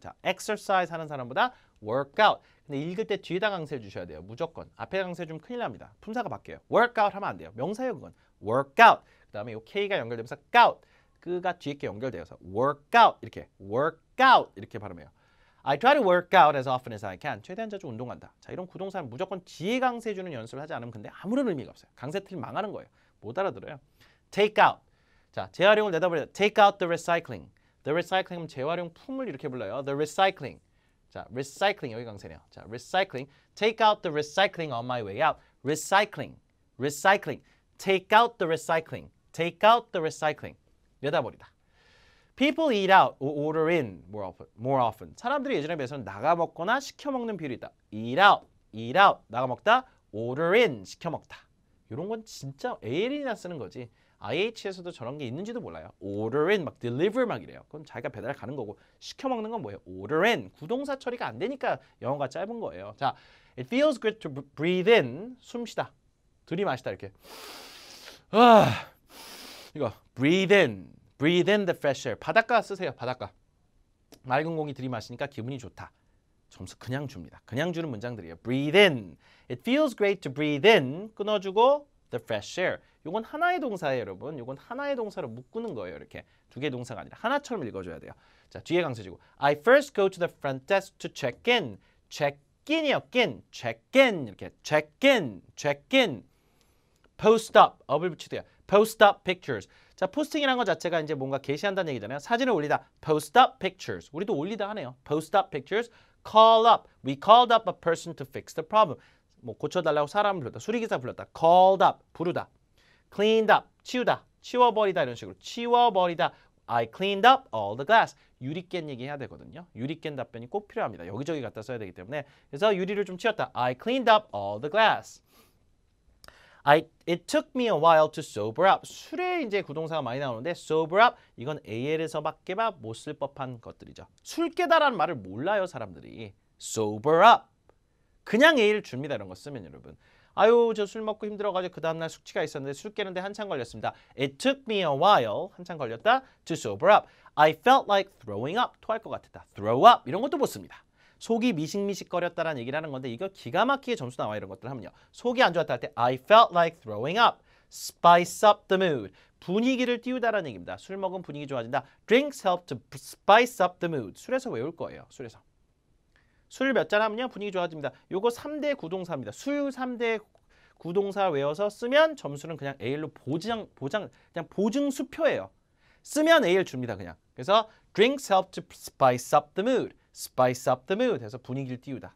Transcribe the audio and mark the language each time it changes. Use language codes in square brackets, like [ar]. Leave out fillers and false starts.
[ko] 자, exercise 하는 사람보다 workout. 근데 읽을 때 뒤에다 강세를 주셔야 돼요. 무조건. 앞에 강세 주면 큰일 납니다. 품사가 바뀌어요. workout 하면 안 돼요. 명사예요, 그건. workout. 그다음에 요 K가 연결되면서 out. 그가 뒤에 게 연결되어서 workout 이렇게 workout 이렇게 발음해요. [en] I try to work out as often as I can. [ko] 최대한 자주 운동한다. 자, 이런 구동사는 무조건 뒤에 강세 주는 연습을 하지 않으면 근데 아무런 의미가 없어요. 강세 틀리면 망하는 거예요. 못 알아들어요. take out. 자, 재활용을 내다버려. [en] take out the recycling. [ko] the recycling은 재활용 품을 이렇게 불러요. the recycling. 자, recycling 여기 강세네요. 자, recycling. [en] take out the recycling on my way out. recycling. recycling. take out the recycling. take out the recycling. [ko] 내다버리다. [en] People eat out or order in more often. [ko] 사람들이 예전에 비해서는 나가 먹거나 시켜 먹는 비율이 있다. eat out, 나가 먹다, order in, 시켜 먹다. 이런 건 진짜 AL이나 쓰는 거지. IH에서도 저런 게 있는지도 몰라요. order in, 막 deliver 막 이래요. 그건 자기가 배달 가는 거고 시켜 먹는 건 뭐예요? order in, 구동사 처리가 안 되니까 영어가 짧은 거예요. [en] 자, it feels good to breathe in, [ko] 숨 쉬다, 들이마시다 이렇게. 이거 [en] breathe in the fresh air. [ko] 바닷가 쓰세요. 바닷가. 맑은 공기 들이마시니까 기분이 좋다. 점수 그냥 줍니다. 그냥 주는 문장들이에요. [en] breathe in. It feels great to breathe in. [ko] 끊어주고 [en] the fresh air. [ko] 이건 하나의 동사예요, 여러분. 이건 하나의 동사로 묶는 거예요. 이렇게 두 개의 동사가 아니라 하나처럼 읽어줘야 돼요. 자, 뒤에 강세지고 [en] I first go to the front desk to check in. check in이요. check in. 이렇게 check in. post up, up을 [ko] 붙이세요. [en] post up pictures. [ko] 자, 포스팅이라는 것 자체가 이제 뭔가 게시한다는 얘기잖아요. 사진을 올리다. [en] post up pictures. [ko] 우리도 올리다 하네요. post up pictures. call up. [en] We called up a person to fix the problem. [ko] 뭐 고쳐달라고 사람을 불렀다. 수리기사 불렀다. called up. 부르다. cleaned up. 치우다. 치워버리다 이런 식으로. 치워버리다. [en] I cleaned up all the glass. [ko] 유리깬 얘기해야 되거든요. 유리깬 답변이 꼭 필요합니다. 여기저기 갖다 써야 되기 때문에. 그래서 유리를 좀 치웠다. [en] I cleaned up all the glass. It took me a while to sober up. [ko] 술에 이제 구동사가 많이 나오는데 sober up 이건 AL에서밖에 못 쓸 법한 것들이죠. 술 깨다라는 말을 몰라요 사람들이. sober up. 그냥 A를 줍니다. 이런 거 쓰면 여러분. 아유 저 술 먹고 힘들어가지고 그 다음날 숙취가 있었는데 술 깨는데 한참 걸렸습니다. [en] It took me a while. [ko] 한참 걸렸다. [en] To sober up. I felt like throwing up. [ko] 토할 것 같았다. [en] Throw up. [ko] 이런 것도 못 씁니다. 속이 미식미식거렸다라는 얘기를 하는 건데 이거 기가 막히게 점수 나와 이런 것들 하면요. 속이 안 좋았다 할 때 [en] I felt like throwing up. Spice up the mood. [ko] 분위기를 띄우다라는 얘기입니다. 술 먹으면 분위기 좋아진다. [en] Drinks help to spice up the mood. [ko] 술에서 외울 거예요. 술에서. 술 몇 잔 하면요 분위기 좋아집니다. 요거 3대 구동사입니다. 술 3대 구동사 외워서 쓰면 점수는 그냥 A로 그냥 보증 수표예요. 쓰면 A를 줍니다 그냥. [en] 그래서 drinks help to spice up the mood. spice up the mood [ko] 해서 분위기를 띄우다.